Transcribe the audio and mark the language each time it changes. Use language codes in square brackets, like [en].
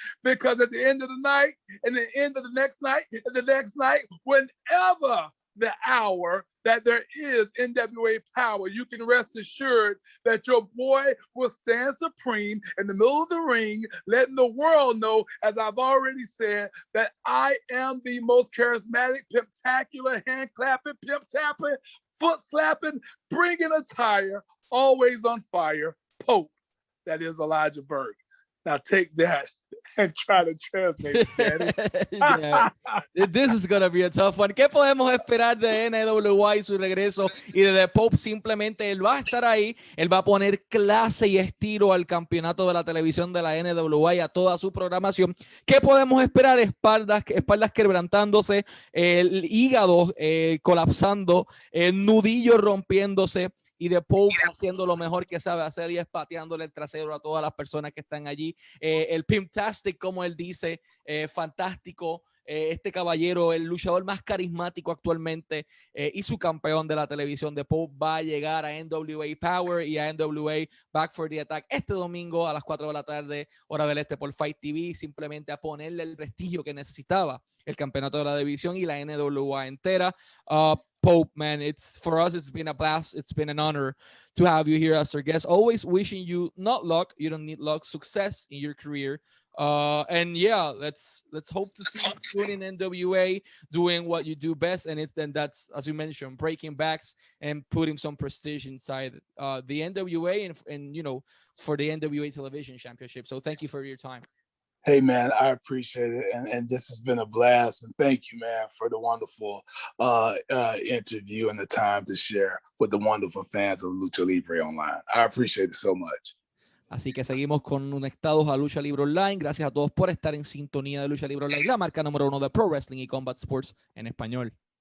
[en] Because at the end of the night, and the end of the next night, and the next night, whenever the hour that there is NWA power, you can rest assured that your boy will stand supreme in the middle of the ring, letting the world know, as I've already said, that I am the most charismatic, pimp-tacular, hand-clapping, pimp-tapping, foot-slapping, bringing a tire, always on fire, Pope. That is Elijah Burke. Now take that and try to translate it, Daddy. Yeah. This is gonna be a tough one. [es] ¿Qué podemos esperar de NWA y su regreso? Y de The Pope, simplemente él va a estar ahí, él va a poner clase y estilo al campeonato de la televisión de la NWA y a toda su programación. ¿Qué podemos esperar? Espaldas quebrantándose, el hígado colapsando, el nudillo rompiéndose, y The Pope haciendo lo mejor que sabe hacer, y es pateándole el trasero a todas las personas que están allí. El Pimptastic, como él dice, fantástico. Este caballero, el luchador más carismático actualmente y su campeón de la televisión. The Pope va a llegar a NWA Power y a NWA Back for the Attack este domingo a las 4 de la tarde, hora del este, por Fight TV, simplemente a ponerle el prestigio que necesitaba el campeonato de la división y la NWA entera. [en] Pope, man, for us, it's been a blast. It's been an honor to have you here as our guest. Always wishing you not luck. You don't need luck. Success in your career. And yeah, let's hope to see you soon in NWA doing what you do best. And that's, as you mentioned, breaking backs and putting some prestige inside the NWA and you know, for the NWA Television Championship. So thank you for your time. Hey, man, I appreciate it. And this has been a blast. And thank you, man, for the wonderful interview and the time to share with the wonderful fans of Lucha Libre Online. I appreciate it so much. [es] Así que seguimos conectados a Lucha Libre Online. Gracias a todos por estar en sintonía de Lucha Libre Online, la marca número 1 de Pro Wrestling y Combat Sports en español.